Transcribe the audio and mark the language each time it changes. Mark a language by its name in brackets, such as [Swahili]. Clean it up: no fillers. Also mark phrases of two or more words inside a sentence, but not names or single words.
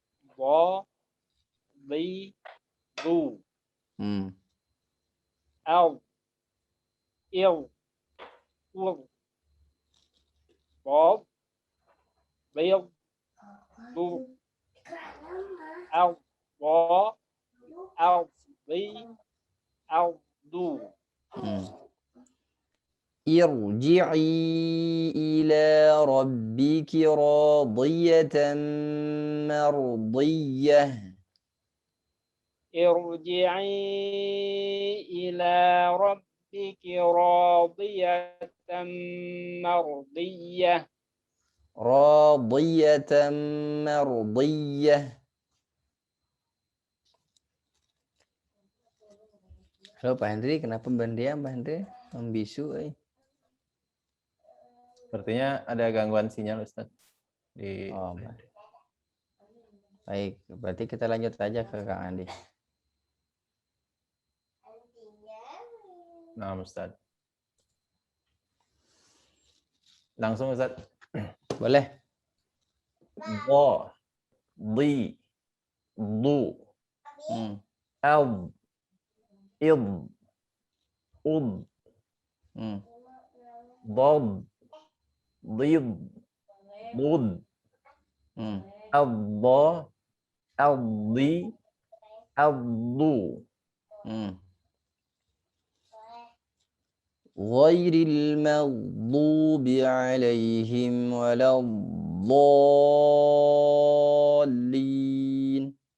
[Arabic] bo bi du al il ul bo bil du al bo al bi al du. ارجعي إلى ربك راضية مرضية. ارجعي إلى ربك راضية مرضية. راضية مرضية. [Indonesian] Halo Pak Hendri, kenapa berdiam Pak Hendri? Membisu Sepertinya ada gangguan sinyal Ustaz. Oh, baik, berarti kita lanjut aja ke Kang Andi. Nah, Ustaz. Langsung Ustaz. Boleh? Bo, di, du, al, id, ud, dod, did, bud, adda, addi, addu. [Arabic] غير المغضوب عليهم ولا الضالين.